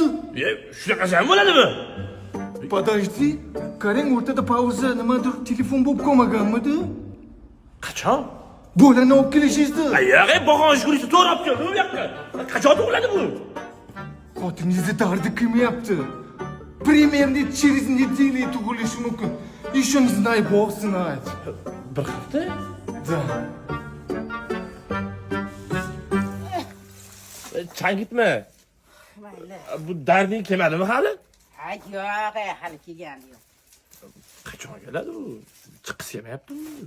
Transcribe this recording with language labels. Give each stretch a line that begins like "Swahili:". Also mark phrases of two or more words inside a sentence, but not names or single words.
Uzbek: Shunaqasi ham bo'ladimi? Подожди, qarang o'rtada pauza, nimadir telefon bo'lib qolmaganmidi? Qachon? Bolani olib kelishizdi. Yo'q, bog'on shug'ulisi to'g'ri olib keldi bu yoqqa. Qachon tug'iladi bu? Xotiningizni dardi qilmayapti.
Russian: Примерно через неделю
Uzbek: tug'ilishi mumkin.
Russian: Еще не знаю, Бог знает.
Uzbek: Bir hafta?
Russian: Да.
Uzbek: Changitma. Mayli. Bu darding kelmadimi hali? Ha, yo'q, hali kelgani yo'q. Qachon keladi bu? Chiqis yemayaptimi?